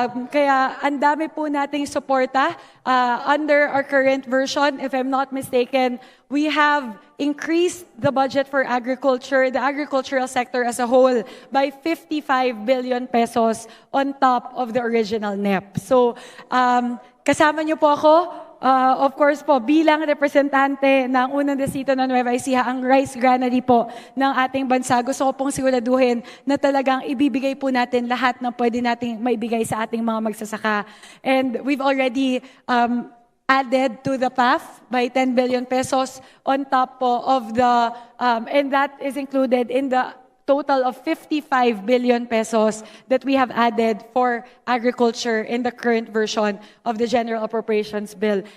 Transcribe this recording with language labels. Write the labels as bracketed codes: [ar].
[tl] Kaya ang dami po nating suporta [en] under our current version. If I'm not mistaken, we have increased the budget for agriculture, the agricultural sector as a whole, by 55 billion pesos on top of the original NEP. [tl] So, kasama niyo po ako, of course po, bilang representante ng unang distrito ng Nueva Ecija, ang rice granary po ng ating bansa. Gusto ko pong siguraduhin na talagang ibibigay po natin lahat ng pwede nating maibigay sa ating mga magsasaka. [en] And we've already added to the PAF by 10 billion pesos on top of the, and that is included in the total of 55 billion pesos that we have added for agriculture in the current version of the General Appropriations Bill.